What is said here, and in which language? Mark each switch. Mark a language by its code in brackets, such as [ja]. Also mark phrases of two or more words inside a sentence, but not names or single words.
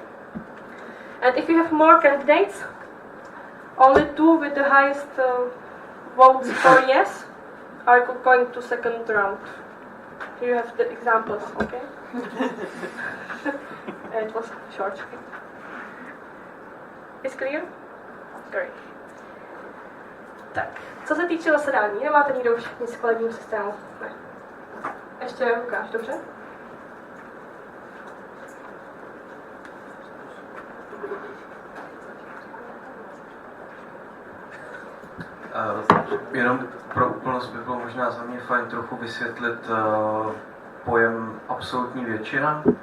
[en] And if you have more candidates, only 2 with the highest votes for yes are going to second round. Here you have the examples, okay? It was short. Is clear? Great. [cs] Tak, co se týče zasedání, nemáte nikdo už nic k volebnímu systému? Ne. Ještě Lukáš, dobře? Jenom pro úplnost by bylo možná za mě fajn trochu vysvětlit pojem absolutní většina.